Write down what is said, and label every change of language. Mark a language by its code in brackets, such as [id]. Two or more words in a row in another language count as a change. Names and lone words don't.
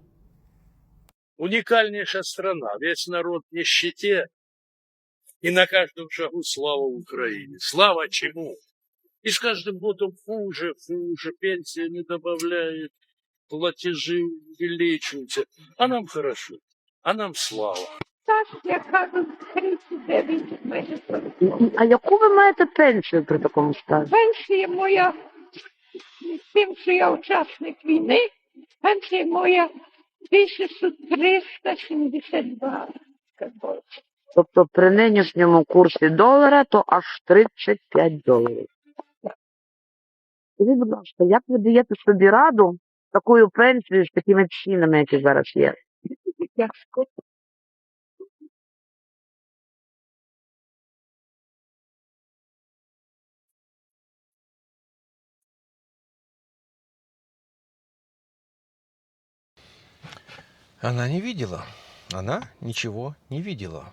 [ru] Уникальнейшая страна, весь народ в нищете, и на каждом шагу слава Украине. Слава чему? И с каждым годом хуже, пенсия не добавляет, платежи увеличиваются. А нам хорошо, а нам слава. [uk] Я кажу, 39 вижу. А яку ви маєте пенсію при такому стажі? Пенсія моя, з тим, що я учасник війни, пенсія моя 1372. Тобто при нинішньому курсі долара, то аж $35. Скажіть, будь ласка, як ви даєте собі раду з такою пенсією, з такими цінами, які зараз є? Тяжко. [ru] Она не видела. Она ничего не видела.